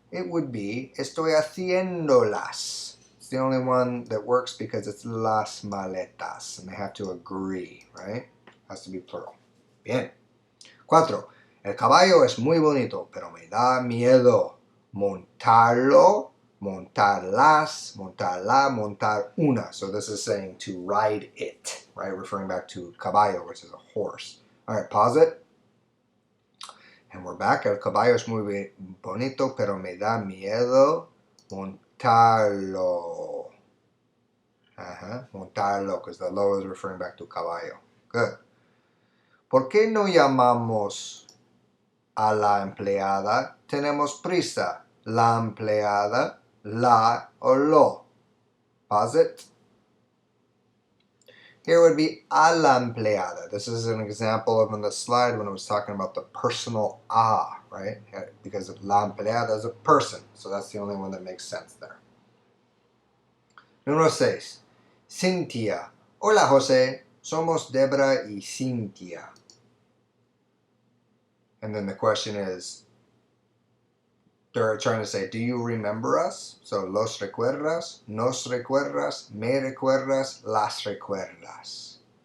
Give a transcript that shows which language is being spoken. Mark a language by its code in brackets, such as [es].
[en] It would be [es] estoy haciéndolas. [en] It's the only one that works because it's las maletas, and they have to agree, right? Has to be plural. [es] Bien. [en] 4. [es] El caballo es muy bonito, pero me da miedo montarlo, montarlas, montarla, montar una. [en] So this is saying to ride it, right? Referring back to caballo, which is a horse. All right, pause it. And we're back. [es] El caballo es muy bonito, pero me da miedo montarlo. [en] Montarlo, because the lo is referring back to caballo. Good. [es] ¿Por qué no llamamos a la empleada? Tenemos prisa. La empleada, la o lo. [en] Pause it. Here would be [es] a la empleada. [en] This is an example of on the slide when it was talking about the personal a, right? Because la empleada is a person, so that's the only one that makes sense there. [es] Número 6. Cintia. Hola, José. Somos Debra y Cintia. [en] And then the question is, they're trying to say, do you remember us? [es] So, los recuerdas, nos recuerdas, me recuerdas, las recuerdas.